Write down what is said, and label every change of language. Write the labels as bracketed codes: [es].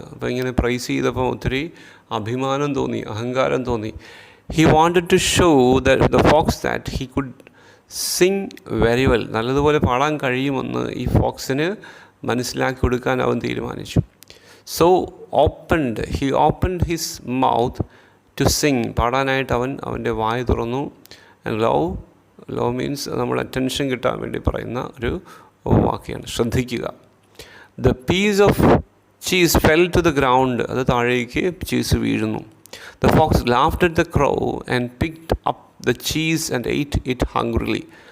[ml] അപ്പോൾ ഇങ്ങനെ പ്രൈസ് ചെയ്തപ്പോൾ ഒത്തിരി അഭിമാനം തോന്നി, അഹങ്കാരം തോന്നി. [en] He wanted to show the fox that he could sing very well. [ml] നല്ലതുപോലെ പാടാൻ കഴിയുമെന്ന് ഈ ഫോക്സിന് മനസ്സിലാക്കി കൊടുക്കാൻ അവൻ തീരുമാനിച്ചു. [en] So he opened his mouth to sing. [ml] പാടാനായിട്ട് അവൻ്റെ വായ തുറന്നു. [en] And love means [ml] നമ്മൾ അറ്റൻഷൻ കിട്ടാൻ വേണ്ടി പറയുന്ന ഒരു വാക്യാണ്. ശ്രദ്ധിക്കുക. [en] The piece of cheese fell to the ground. [ml] അത് താഴേക്ക് ചീസ് വീഴുന്നു. [en] The fox laughed at the crow and picked up the cheese and ate it hungrily.